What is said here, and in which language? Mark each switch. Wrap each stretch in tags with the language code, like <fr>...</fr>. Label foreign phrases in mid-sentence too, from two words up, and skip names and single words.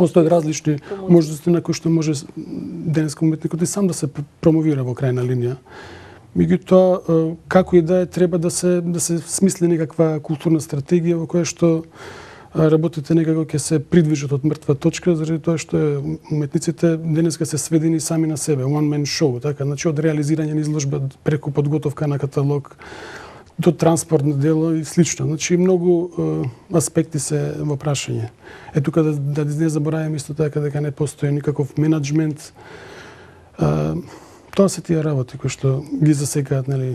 <mk>Постојат различни можности на кои што може денеска уметникот и сам да се промовира во крајна линија. Меѓутоа, како и да е, треба да се смисли некаква културна стратегија во која што работите некако ќе се придвижат од мртва точка, заради тоа што уметниците денеска се сведени сами на себе,</mk> <en>one man show,</en> <mk>така, значи од реализирање на изложба преку подготовка на каталог, до транспортно дело и слично. Значи многу аспекти се во прашање. Е тука да не забораваме исто така дека не постои никаков менаџмент. Тоа се тие работи кои што ги засекаат, нели,</mk>